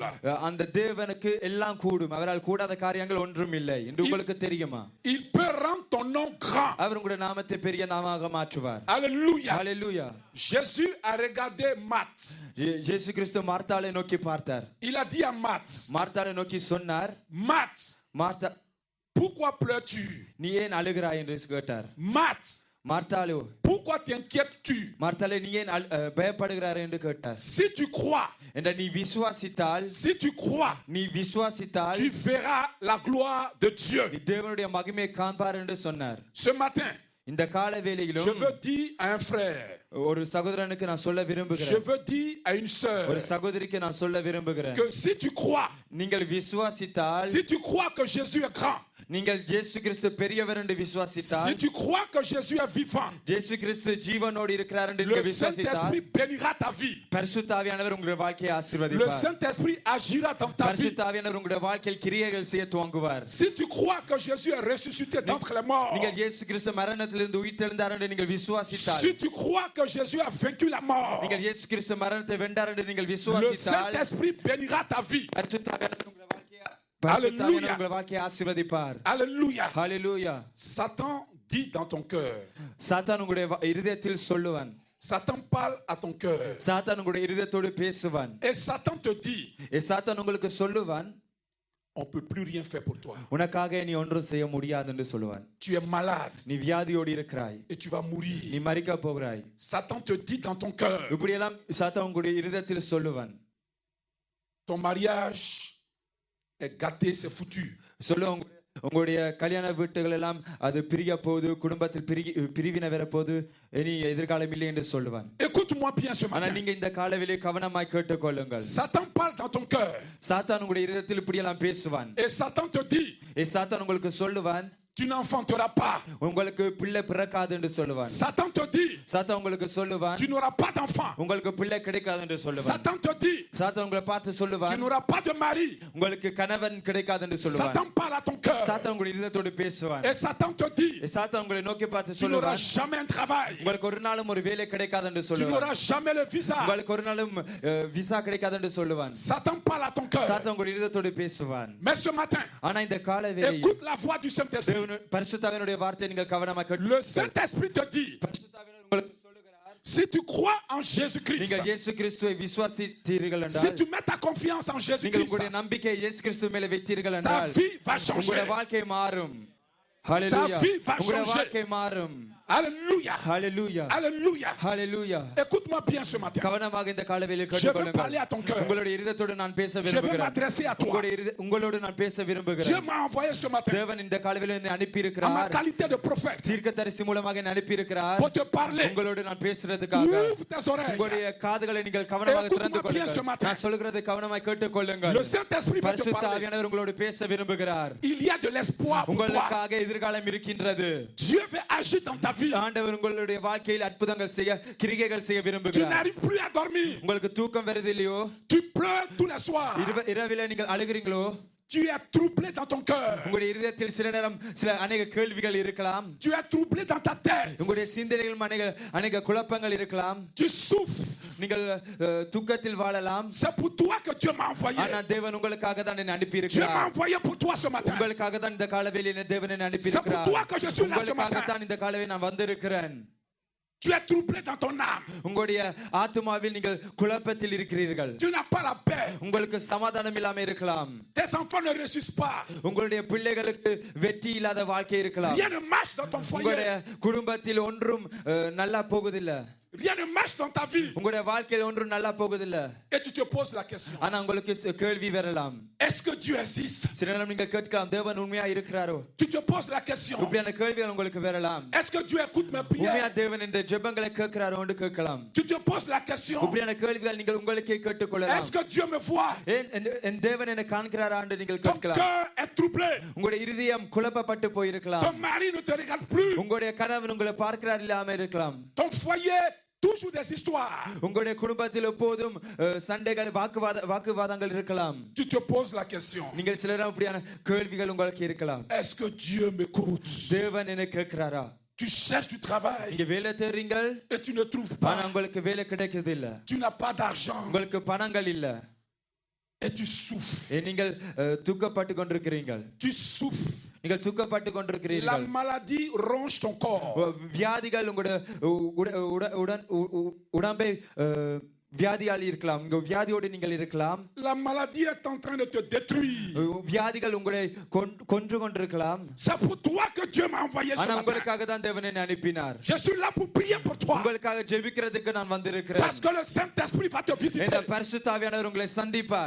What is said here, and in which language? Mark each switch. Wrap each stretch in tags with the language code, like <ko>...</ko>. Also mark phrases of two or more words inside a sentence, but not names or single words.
<ta>அந்த தேவனுக்கு எல்லாம் கூடும், அவரால் கூடாத காரியங்கள் ஒன்றும் இல்லை என்று உங்களுக்கு தெரியுமா?</ta> <fr>Il peut rendre ton nom grand.</fr> <ta>அவர் உங்களுடைய நாமத்தை பெரிய நாமமாக மாற்றுவார்.</ta> <fr>Alléluia.</fr> <ta>ஹalleluya.</ta> <fr>Jésus a regardé Marthe.</fr> <ta>இயேசு கிறிஸ்து மார்த்தாளை நோக்கி பார்த்தார்.</ta> <fr>Il a dit à Marthe,</fr> <ta>மார்த்தாளை நோக்கி சொன்னார்,</ta> <fr>Marthe,</fr> <ta>மார்த்தா,</ta> <fr>pourquoi pleures-tu?</fr> <ta>நீ ஏன் அழுகிறாய் என்று கேட்டார்.</ta> <fr>Marthe,</fr> <ta>மார்த்தாளே,</ta> <fr>pourquoi t'inquiètes-tu?</fr> <ta>மார்த்தாளே, நீ ஏன் பயப்படுகிறாய் என்று கேட்டார்.</ta> <fr>Si tu crois,</fr> <ta>என்ற நீ விசுவாசித்தால்,</ta> <fr>si tu crois,</fr> <ta>நீ விசுவாசித்தால்</ta> <fr>tu verras la gloire de Dieu.</fr> <ta>நீ தேவனுடைய மகிமையை காண்பார் என்று சொன்னார்.</ta> <fr>Ce matin,</fr> <ta>இந்த கால</ta> <fr>je</fr> <ta>வேளையிலும்</ta> <fr>veux dire à un frère,</fr> <ta>ஒரு சகோதரனுக்கு நான் சொல்ல</ta> <fr>je</fr> <ta>விரும்புகிறேன்,</ta> <fr>veux dire à une</fr> <ta>ஒரு</ta> <fr>sœur,</fr> <ta>சகோதரிக்கு நான் சொல்ல விரும்புகிறேன்,</ta> <fr>que si tu crois,</fr> <ta>நீங்கள் விசுவாசித்தால்,</ta> <fr>si tu crois que Jésus est grand,</fr> <ta>நீங்கள் இயேசு கிறிஸ்து பெரியவர் என்று</ta> <fr>si</fr> <ta>விசுவாசித்தால்,</ta> <fr>tu crois que Jésus est vivant,</fr> <ta>இயேசு கிறிஸ்து ஜீவனோடு இருக்கிறார் என்று</ta> <fr>le</fr> <ta>நீங்கள் விசுவாசித்தால்,</ta> <fr>Saint-Esprit bénira ta vie.</fr> <ta>பரிசுத்த ஆவியானவர் உங்களுடைய வாழ்க்கையை</ta> <fr>Le</fr> <ta>ஆசீர்வதிப்பார்.</ta> <fr>Saint-Esprit agira dans ta vie.</fr> <ta>பரிசுத்த ஆவியானவர் உங்களுடைய வாழ்க்கையில் கிரியைகள் செய்ய துவங்குவார்.</ta> <fr>Si tu crois que Jésus est ressuscité d'entre les morts,</fr> <ta>நீங்கள் இயேசு கிறிஸ்து மரணத்திலிருந்து உயிர்த்தெழுந்தார் என்று நீங்கள் விசுவாசித்தால்,</ta> <fr>si tu crois que Jésus a vaincu la mort,</fr> <ta>நீங்கள் இயேசு கிறிஸ்து மரணத்தை வென்றார் என்று நீங்கள்</ta> <fr>le</fr> <ta>விசுவாசித்தால்,</ta> <fr>Saint-Esprit bénira ta vie.</fr> <ta>பரிசுத்த ஆவியானவர் உங்களுடைய வாழ்க்கையை ஆசீர்வதிப்பார்.</ta> <fr>Alléluia.</fr> <ta>ஹalleluya.</ta> <fr>Satan dit dans ton cœur.</fr> <ta>சாத்தான் உங்களுடைய இருதயத்தில் சொல்லுவான்.</ta> <fr>Satan parle à ton cœur.</fr> <ta>சாத்தான் உங்களுடைய இருதயத்தோடு பேசுவான்.</ta> <fr>Et Satan te dit,</fr> <ta>சாத்தான் உங்களுக்கு சொல்லுவான்,</ta> <fr>on peut plus rien faire pour toi.</fr> <ta>உனக்காக நீ ஒன்றும் செய்ய முடியாது என்று சொல்லுவான்.</ta> <fr>Tu es malade</fr> <ta>நீ வியாதியோடு இருக்கிறாய்,</ta> <fr>et tu vas mourir.</fr> <ta>நீ மரிக்க போகிறாய்.</ta> <fr>Satan te dit dans ton cœur,</fr> <ta>இப்படியெல்லாம் சாத்தான் உங்களுடைய இருதயத்தில் சொல்லுவான்.</ta> <fr>ton mariage est gâté, c'est foutu.</fr> <ta>சொல்லுவான், உங்களுடைய கல்யாண வீட்டுகள் எல்லாம் அது பிரிய போகுது, குடும்பத்தில் பிரிவினை வர போகுது, இனி எதிர்காலம் இல்லை என்று சொல்லுவான்.</ta> <fr>Écoute-moi bien ce</fr> <ta>ஆனா</ta> <fr>matin.</fr> <ta>நீங்க இந்த காலவெளியை கவனமாய் கேட்டுக்கொள்ளுங்கள்.</ta> <fr>Satan parle dans ton cœur.</fr> <ta>சாத்தான் உங்களுடைய இருதயத்தில் இப்படியெல்லாம் பேசுவான்.</ta> <fr>Et Satan te dit,</fr> <ta>சாத்தான் உங்களுக்கு சொல்லுவான்,</ta> <fr>tu n'enfanteras pas.</fr> <ta>உங்களுக்கு பிள்ளை பிறக்காது என்று சொல்லுவான்.</ta> <fr>Satan te dit,</fr> <ta>சாத்தான் உங்களுக்கு சொல்லுவான்,</ta> <fr>tu n'auras pas d'enfant.</fr> <ta>உங்களுக்கு பிள்ளை கிடைக்காது என்று சொல்லுவான்.</ta> <fr>Satan te dit,</fr> <ta>சாத்தான் உங்களை பார்த்து</ta> <fr>tu</fr> <ta>சொல்லுவான்,</ta> <fr>n'auras pas de mari.</fr> <ta>உங்களுக்கு கணவன் கிடைக்காது என்று சொல்லுவான்.</ta> <fr>Satan parle à ton cœur.</fr> <ta>சாத்தான் உங்களுடைய இதயத்தோடு பேசுவான்.</ta> <fr>Et Satan te dit,</fr> <ta>சாத்தான் உங்களை நோக்கி பார்த்து</ta> <fr>tu n'auras</fr> <ta>சொல்லுவான்,</ta> <fr>jamais un travail.</fr> <ta>உங்களுக்கு ஒரு நாளும் ஒரு வேலை கிடைக்காது என்று</ta> <fr>Tu</fr> <ta>சொல்லுவான்.</ta> <fr>n'auras jamais le visa.</fr> <ta>உங்களுக்கு ஒரு நாளும் விசா கிடைக்காது என்று சொல்லுவான்.</ta> <fr>Satan parle à ton cœur.</fr> <ta>சாத்தான் உங்களுடைய இதயத்தோடு பேசுவான்.</ta> <fr>Mais ce matin,</fr> <ta>ஆனா இந்த கால வேளையில்</ta> <fr>écoute la voix du Saint-Esprit.</fr> <ta>பரிசுத்தாவினுடைய வார்த்தையை நீங்கள் கவனமாக கேட்டு,</ta> <fr>Le Saint-Esprit te dit,</fr> <ta>பரிசுத்தாவினர் உங்களுக்கு சொல்லுகிறார்,</ta> <fr>si tu crois en Jésus-Christ,</fr> <ta>நீங்கள் இயேசு கிறிஸ்துவை விசுவாசித்தீர்கள்</ta> <fr>si</fr> <ta>என்றால்,</ta> <fr>tu mets ta confiance en</fr> <ta>நீங்கள்</ta> <fr>Jésus-Christ,</fr> <ta>உங்களுடைய நம்பிக்கை இயேசு கிறிஸ்து மேல வைத்தீர்கள்</ta> <fr>ta</fr> <ta>என்றால்,</ta> <fr>vie va</fr> <ta>உங்களுடைய</ta> <fr>changer.</fr> <ta>வாழ்க்கை மாறும். ஹalleluya.</ta> <fr>vie va</fr> <ta>உங்களுடைய</ta> <fr>changer.</fr> <ta>வாழ்க்கை மாறும்.</ta> <fr>Alléluia.</fr> <ta>ஹalleluya.</ta> <fr>Alléluia.</fr> <ta>ஹalleluya.</ta> <fr>Écoute-moi bien ce matin.</fr> <ta>கவனமாக இந்த காலவேளையில்</ta> <fr>Je veux parler</fr> <ta>கேட்டுக்கொள்ளுங்கள்.</ta> <fr>à ton cœur.</fr> <ta>உங்களுடைய இதயத்தோடு நான் பேச</ta> <fr>Je veux</fr> <ta>விரும்புகிறேன்.</ta> <fr>m'adresser à toi.</fr> <ta>உங்களோடு நான் பேச</ta> <fr>Dieu</fr> <ta>விரும்புகிறேன்.</ta> <fr>m'a envoyé ce matin</fr> <ta>தேவன் இந்த காலவேளையில் என்னை அனுப்பி</ta> <fr>en ma</fr> <ta>இருக்கிறார்.</ta> <fr>qualité de prophète</fr> <ta>தீர்க்கதரிசி மூலமாக என்னை அனுப்பி இருக்கிறார்.</ta> <fr>pour te parler.</fr> <ta>உங்களோடு நான் பேசுறதுக்காக.</ta> <fr>Ouvre tes oreilles.</fr> <ta>உங்களுடைய காதுகளை நீங்கள் கவனமாக</ta> <fr>Écoute-moi</fr> <ta>திறந்து</ta> <fr>bien ce</fr> <ta>கொள்ளுங்கள்.</ta> <fr>matin.</fr> <ta>நான் சொல்கிறதை கவனமாக கேட்டுக்கொள்ளுங்கள்.</ta> <fr>Le Saint-Esprit va te</fr> <ta>பரிசுத்த</ta> <fr>parler.</fr> <ta>ஆவியானவர் உங்களோடு பேச விரும்புகிறார்.</ta> <fr>Il y a de l'espoir pour toi.</fr> <ta>உங்களுக்காக எதிர்காலம் இருக்கின்றது.</ta> <fr>Dieu veut agir dans ta vie.</fr> <ta>ஆண்டவர் உங்களுடைய வாழ்க்கையில் அற்புதங்கள் செய்ய, கிரிகைகள் செய்ய</ta> <fr>Tu</fr> <ta>விரும்புகிறார்.</ta> <fr>n'arrives plus à dormir.</fr> <ta>உங்களுக்கு தூக்கம் வருது இல்லையோ?</ta> <fr>Tu pleures tous les soirs.</fr> <ta>இரவில நீங்கள் அழுகிறீங்களோ?</ta> <fr>Tu es troublé dans ton cœur.</fr> <ta>உங்களுடைய இதயத்தில் சில நேரம் சில அநேக கேள்விகள் இருக்கலாம்.</ta> <fr>Tu es troublé dans ta tête.</fr> <ta>உங்களுடைய சிந்தனைகள் அநேக குழப்பங்கள் இருக்கலாம்.</ta> <fr>Tu souffres.</fr> <ta>நீங்கள் துக்கத்தில் வாழலாம்.</ta> <fr>C'est pour toi que Dieu m'a envoyé.</fr> <ta>ஆனா தேவன் உங்களுக்காக தான் என்னை அனுப்பி</ta> <fr>Dieu m'a</fr> <ta>இருக்கிறார்.</ta> <fr>envoyé pour toi ce matin.</fr> <ta>உங்களுக்காக தான் இந்த காலவேளையில் தேவன் என்னை அனுப்பி</ta> <fr>C'est pour</fr> <ta>இருக்கிறார்.</ta> <fr>toi que je suis là ce</fr> <ta>உங்களுக்காக</ta> <fr>matin.</fr> <ta>தான் இந்த காலவேளையில் நான் வந்திருக்கிறேன்.</ta> <fr>Tu es troublé dans ton âme.</fr> <ta>உங்களுடைய ஆத்துமாவில் நீங்கள் குழப்பத்தில் இருக்கிறீர்கள்.</ta> <fr>Tu n'as pas la paix.</fr> <ta>உங்களுக்கு சமாதானம் இல்லாம இருக்கலாம்.</ta> <fr>Tes enfants ne réussissent pas.</fr> <ta>உங்களுடைய பிள்ளைகளுக்கு வெற்றி இல்லாத வாழ்க்கை இருக்கலாம்.</ta> <fr>Rien ne marche dans ton</fr> <ta>உங்களுடைய</ta> <fr>foyer.</fr> <ta>குடும்பத்தில் ஒன்றும் நல்லா போகுதில்லை.</ta> <fr>Rien ne marche dans ta vie.</fr> <ta>உங்களுடைய வாழ்க்கையில் ஒன்றும் நல்லா போகுதில்லை.</ta> <fr>Et tu te poses la question.</fr> <ta>ஆனா உங்களுக்கு கேள்வி வரலாம்.</ta> <fr>Est-ce que Dieu existe?</fr> <ta>சில நேரம் நீங்கள் கேட்கலாம், தேவன் உண்மையா இருக்கிறாரோ?</ta> <fr>Tu te poses la question.</fr> <ta>இப்படியான கேள்விகள் உங்களுக்கு வரலாம்.</ta> <fr>Est-ce que Dieu écoute mes</fr> <ta>உண்மையா</ta> <fr>prières?</fr> <ta>தேவன் என்ற ஜெபங்களை கேட்கிறாரோ என்று கேட்கலாம்.</ta> <fr>Tu te poses la question.</fr> <ta>இப்படியான கேள்விகள் நீங்கள் உங்களுக்கே கேட்டுக்கொள்ளலாம்.</ta> <fr>Est-ce que Dieu me voit?</fr> <ta>என் தேவன் என்னை காண்கிறாரா என்று நீங்கள்</ta> <fr>Ton</fr> <ta>கேட்கலாம்.</ta> <fr>cœur est troublé.</fr> <ta>உங்களுடைய இருதயம் குழப்பப்பட்டு போயிருக்கலாம்.</ta> <fr>Ton mari ne te regarde plus.</fr> <ta>உங்களுடைய கணவன் உங்களை பார்க்கிறார் இல்லாம இருக்கலாம்.</ta> <fr>Ton foyer, toujours des histoires.</fr> <ta>உங்களுடைய குடும்பத்தில் எப்போதும் சண்டைகள், வாக்குவாதங்கள் இருக்கலாம்.</ta> <fr>Tu te poses la question.</fr> <ta>நீங்கள் சில நேரம் அப்படியான கேள்விகள் உங்களுக்கு இருக்கலாம்.</ta> <fr>Est-ce que Dieu m'écoute?</fr> <ta>தேவன் என்ன கேட்கிறாரா?</ta> <fr>Tu cherches du travail</fr> <ta>நீங்க வேலை தேடுறீங்கள்,</ta> <fr>et tu ne trouves</fr> <ta>ஆனா</ta> <fr>pas.</fr> <ta>உங்களுக்கு வேலை கிடைக்குது இல்ல.</ta> <fr>Tu n'as pas d'argent</fr> <ta>உங்களுக்கு பணங்கள் இல்ல.</ta> <fr>et tu souffres.</fr> <ta>நீங்கள் துக்கப்பட்டு கொண்டிருக்கிறீர்கள்.</ta> <fr>Tu souffres.</fr> <ta>நீங்கள் துக்கப்பட்டு</ta> <fr>La</fr> <ta>கொண்டிருக்கிறீர்கள்.</ta> <fr>maladie ronge ton corps.</fr> <ta>வியாதிகள் உங்களுடைய உடம்பை வியாதியால் இருக்கலாம். உங்க வியாதியோடு நீங்கள் இருக்கலாம்.</ta> <fr>La maladie est en train de te détruire.</fr> <ta>வியாதிகள் உங்களை கொன்று கொண்டிருக்கலாம்.</ta> <fr>C'est pour toi que Dieu m'a envoyé ce</fr> <ta>ஆனா</ta> <fr>matin.</fr> <ta>உங்களுக்காக தான் தேவன் என்னை அனுப்பினார்.</ta> <fr>Je suis là pour prier pour toi.</fr> <ta>உங்களுக்காக ஜெபிக்கிறதுக்கு நான் வந்திருக்கிறேன்.</ta> <fr>Parce que le Saint-Esprit va te</fr> <ta>இந்த</ta> <fr>visiter.</fr> <ta>பரிசுத்த ஆவியானவர் உங்களை சந்திப்பார்.</ta>